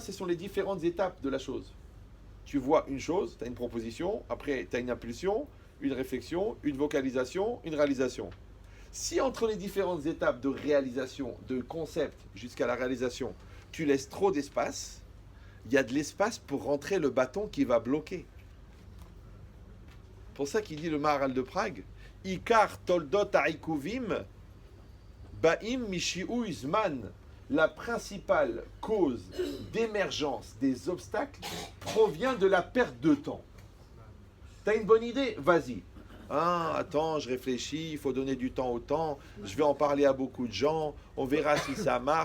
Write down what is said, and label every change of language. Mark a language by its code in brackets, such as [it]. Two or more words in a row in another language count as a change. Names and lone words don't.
[fr] Ce sont les différentes étapes de la chose. Tu vois une chose, tu as une proposition, après tu as une impulsion, une réflexion, une vocalisation, une réalisation. Si entre les différentes étapes de réalisation, de concept jusqu'à la réalisation, tu laisses trop d'espace, il y a de l'espace pour rentrer le bâton qui va bloquer. C'est pour ça qu'il dit le Maharal de Prague, [he] עיקר תולדות העיכובים באים משיהוי הזמן. [fr] La principale cause d'émergence des obstacles provient de la perte de temps. T'as une bonne idée? Vas-y. Ah, attends, je réfléchis, il faut donner du temps au temps, je vais en parler à beaucoup de gens, on verra si ça marche.